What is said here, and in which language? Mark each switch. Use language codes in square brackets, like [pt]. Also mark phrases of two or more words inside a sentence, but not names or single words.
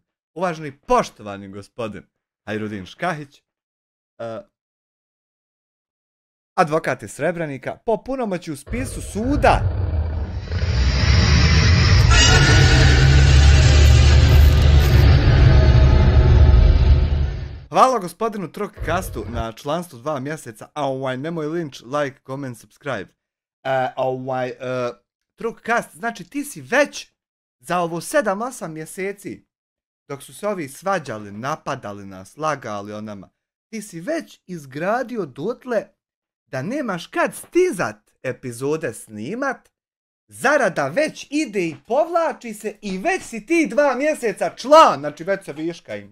[bs] Uvaženi poštovani gospodin Hajrudin Škahić, advokat iz Srebrenika, po punomoći u spisu suda. Hvala gospodinu Trokcastu na članstvu 2 mjeseca. Nemoj linč, [en] like, comment, subscribe. [bs] Trokcast, znači ti si već za ovo 7-8 mjeseci, dok su se ovi svađali, napadali nas, lagali o nama, ti si već izgradio dotle da nemaš kad stizat epizode snimat, zarada već ide i povlači se i već si ti 2 mjeseca član, znači već se viška ima.